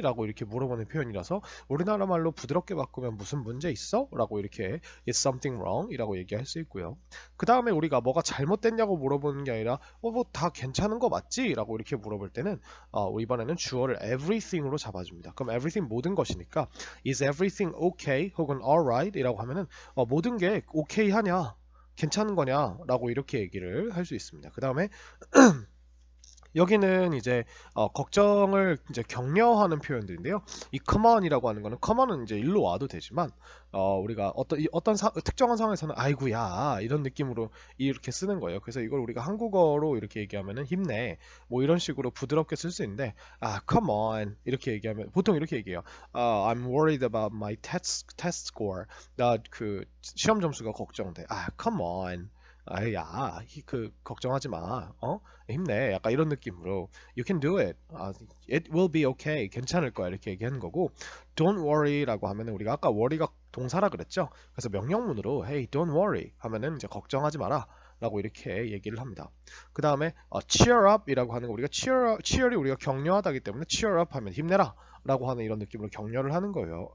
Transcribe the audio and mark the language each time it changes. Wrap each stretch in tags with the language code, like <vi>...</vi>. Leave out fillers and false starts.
<ko>라고 이렇게 물어보는 표현이라서 우리나라 말로 부드럽게 바꾸면 무슨 문제 있어? 라고 이렇게</ko> <en>is something wrong</en> <ko>이라고 얘기할 수 있고요. 그 다음에 우리가 뭐가 잘못됐냐고 물어보는 게 아니라 뭐 다 괜찮은 거 맞지? 라고 이렇게 물어볼 때는 이번에는 주어를 everything으로 잡아줍니다. 그럼</ko> <en>everything</en> <ko>모든 것이니까</ko> <en>is everything okay?</en> <ko>혹은 alright? 이라고 하면은 모든 게 오케이 하냐, 괜찮은 거냐 라고 이렇게 얘기를 할 수 있습니다. 그 다음에 여기는 이제 걱정을 이제 격려하는 표현들인데요. 이 come on이라고 하는 거는 come on은 이제 일로 와도 되지만 우리가 어떤 특정한 상황에서는 아이고야 이런 느낌으로 이렇게 쓰는 거예요. 그래서 이걸 우리가 한국어로 이렇게 얘기하면은 힘내 뭐 이런 식으로 부드럽게 쓸 수 있는데, come on 이렇게 얘기하면 보통 이렇게 얘기해요.</ko> <en>I'm worried about my test score.</en> <ko>나 그 시험 점수가 걱정돼.</ko> <en>come on.</en> <ko>야, 걱정하지 마. 힘내. 약간 이런 느낌으로</ko> <en>You can do it. It will be okay.</en> <ko>괜찮을 거야. 이렇게 얘기하는 거고, Don't worry라고 하면은 우리가 아까 worry가 동사라 그랬죠. 그래서 명령문으로</ko> <en>Hey, don't worry</en> <ko>하면은 이제 걱정하지 마라. 라고 이렇게 얘기를 합니다. 그 다음에 cheer up이라고 하는 거, 우리가 cheer이 우리가 격려하다기 때문에 cheer up 하면 힘내라 라고 하는 이런 느낌으로 격려를 하는 거예요.</ko>